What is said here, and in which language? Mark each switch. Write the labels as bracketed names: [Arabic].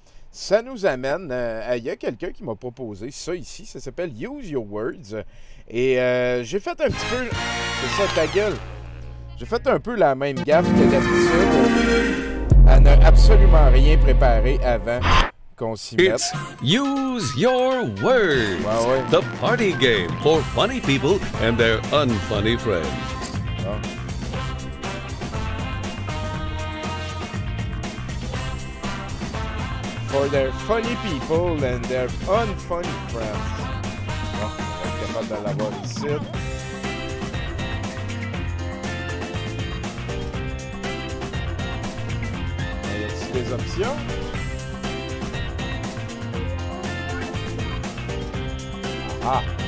[French] Ça nous amène, il y a quelqu'un qui m'a proposé ça ici, ça s'appelle Use Your Words. Et j'ai fait un petit peu, c'est ça ta gueule, j'ai fait un peu la même gaffe que d'habitude, à ne absolument rien préparer avant qu'on s'y mette. [English] It's Use Your Words, the party game for funny people and their unfunny friends. Ah. For their funny people and their unfunny friends. [French] Bon, on va être capable de l'avoir ici. Y a-t-il des options? Ah!